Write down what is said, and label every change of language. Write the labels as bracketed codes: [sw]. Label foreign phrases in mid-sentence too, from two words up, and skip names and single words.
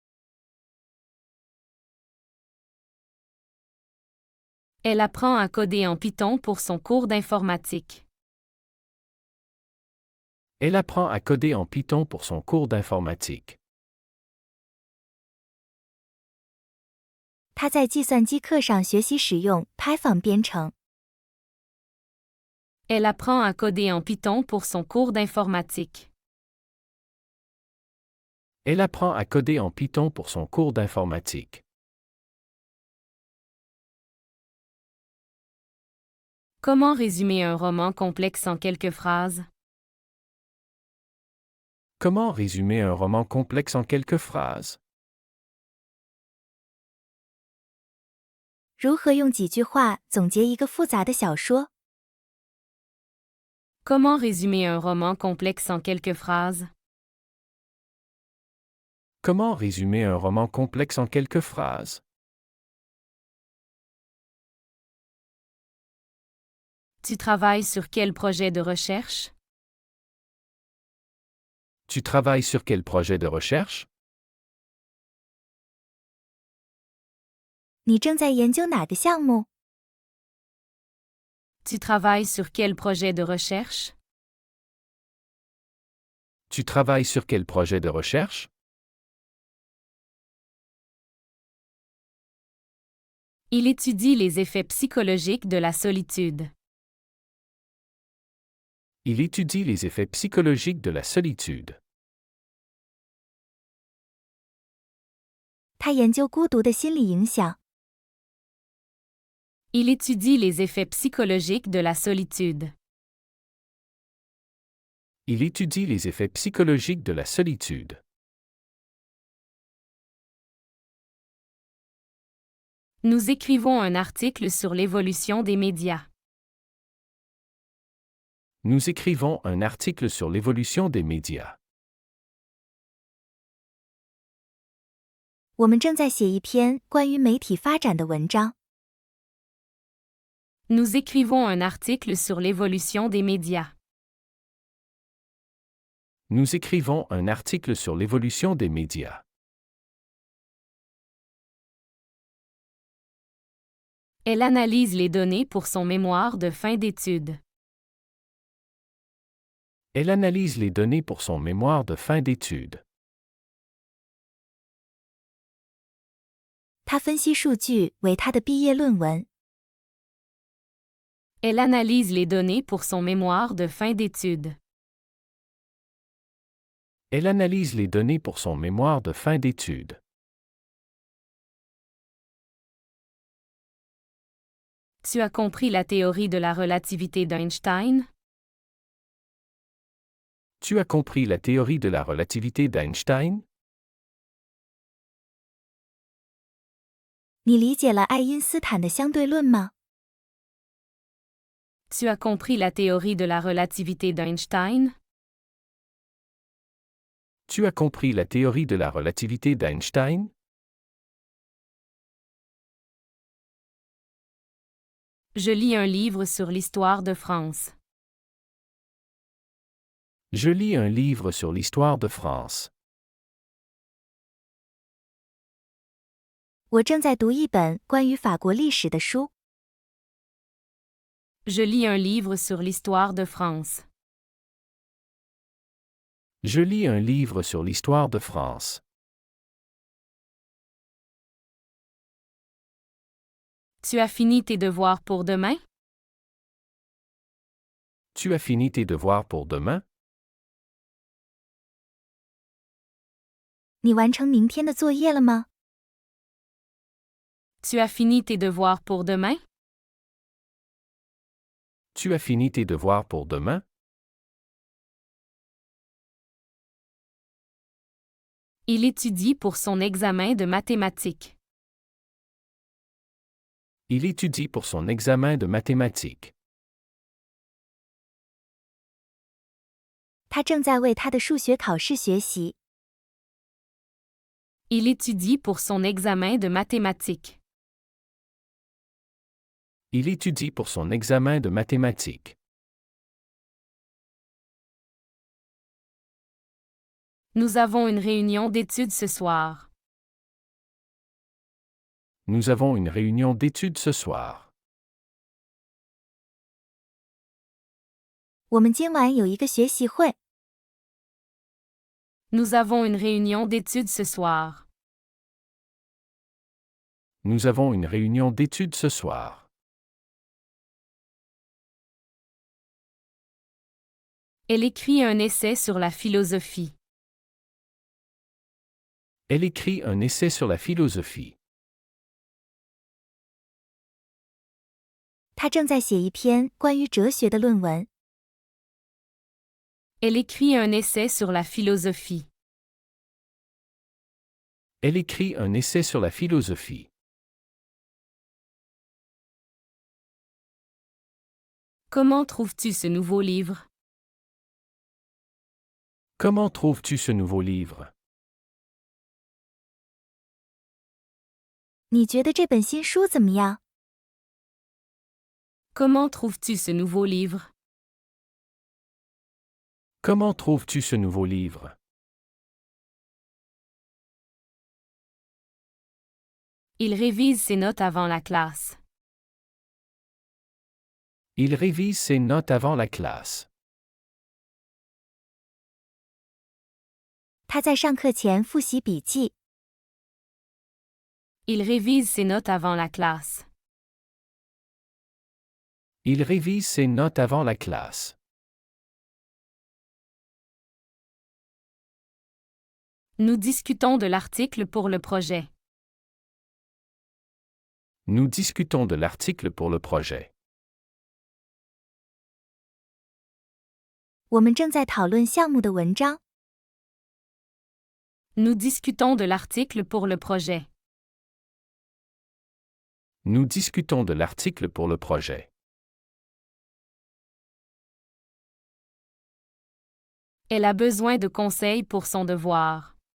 [fr] Elle apprend à coder en Python pour son cours d'informatique. Elle apprend à coder en Python pour son cours d'informatique. [zh] 他在计算机课上学习使用 Python 编程。 [fr] Elle apprend à coder en Python pour son cours d'informatique. Elle apprend à coder en Python pour son cours d'informatique. Comment résumer un roman complexe en quelques phrases? Comment résumer un roman complexe en quelques phrases? [zh] 如何用几句话总结一个复杂的小说？ [fr] Comment résumer un roman complexe en quelques phrases? Comment résumer un roman complexe en quelques phrases? Tu travailles sur quel projet de recherche? Tu travailles sur quel projet de recherche? [zh] 你正在研究哪个项目？ [fr] Tu travailles sur quel projet de recherche? Tu travailles sur quel projet de recherche? Il étudie les effets psychologiques de la solitude. Il étudie les effets psychologiques de la solitude. [zh] 他研究孤独的心理影响。 [fr] Il étudie les effets psychologiques de la solitude. Il étudie les effets psychologiques de la solitude. Nous écrivons un article sur l'évolution des médias. Nous écrivons un article sur l'évolution des médias. [zh] 我们正在写一篇关于媒体发展的文章。 [fr] Nous écrivons un article sur l'évolution des médias. Nous écrivons un article sur l'évolution des médias. Elle analyse les données pour son mémoire de fin d'études. Elle analyse les données pour son mémoire de fin d'études. [zh] 他分析数据为他的毕业论文。 [fr] Elle analyse les données pour son mémoire de fin d'études. Elle analyse les données pour son mémoire de fin d'études. Tu as compris la théorie de la relativité d'Einstein? Tu as compris la théorie de la relativité d'Einstein? [zh] 你理解了爱因斯坦的相对论吗？ [fr] Tu as compris la théorie de la relativité d'Einstein? Tu as compris la théorie de la relativité d'Einstein? Je lis un livre sur l'histoire de France. Je lis un livre sur l'histoire de France. [zh] 我正在读一本关于法国历史的书。 [fr] Je lis un livre sur l'histoire de France. Je lis un livre sur l'histoire de France. Tu as fini tes devoirs pour demain? Tu as fini tes devoirs pour demain? [zh] 你完成明天的作业了吗？ [fr] Tu as fini tes devoirs pour demain? Tu as fini tes devoirs pour demain? Il étudie pour son examen de mathématiques. Il étudie pour son examen de mathématiques. [zh] 他正在为他的数学考试学习。 [fr] Il étudie pour son examen de mathématiques. Il étudie pour son examen de mathématiques. Nous avons une réunion d'études ce soir. Nous avons une réunion d'études ce soir. [zh] 我们今晚有一个学习会。 [fr] Nous avons une réunion d'études ce soir. Nous avons une réunion d'études ce soir. Elle écrit un essai sur la philosophie. Elle écrit un essai sur la philosophie. [zh] 他正在写一篇关于哲学的论文。 [fr] Elle écrit un essai sur la philosophie. Elle écrit un essai sur la philosophie. Comment trouves-tu ce nouveau livre? Comment trouves-tu ce nouveau livre? [zh] 你觉得这本新书怎么样？ [fr] Comment trouves-tu ce nouveau livre? Comment trouves-tu ce nouveau livre? Il révise ses notes avant la classe. Il révise ses notes avant la classe. [zh] 他在上课前复习笔记。 [fr] Il révise ses notes avant la classe. Il révise ses notes avant la classe. Nous discutons de l'article pour le projet. Nous discutons de l'article pour le projet. [zh] 我们正在讨论项目的文章。 [fr] Nous discutons de l'article pour le projet. Nous discutons de l'article pour le projet. Elle a besoin de conseils pour son devoir.